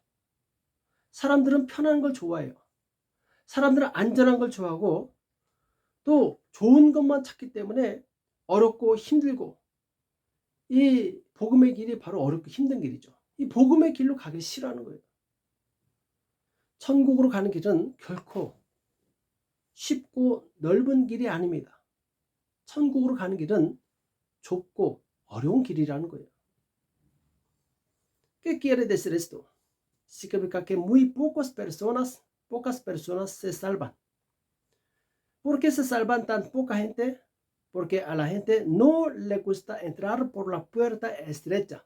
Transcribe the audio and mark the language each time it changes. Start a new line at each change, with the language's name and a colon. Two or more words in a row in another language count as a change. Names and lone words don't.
Korean: 사람들은 편한 걸 좋아해요. 사람들은 안전한 걸 좋아하고 또 좋은 것만 찾기 때문에 어렵고 힘들고 이 복음의 길이 바로 어렵고 힘든 길이죠. 이 복음의 길로 가기 싫어하는 거예요. 천국으로 가는 길은 결코 쉽고 넓은 길이 아닙니다. 천국으로 가는 길은 좁고 어려운 길이라는 거예요.
Spanish: ¿Qué quiere decir esto? Significa que muy pocas personas se salvan. ¿Por qué se salvan tan poca gente? Porque a la gente no le gusta entrar por la puerta estrecha.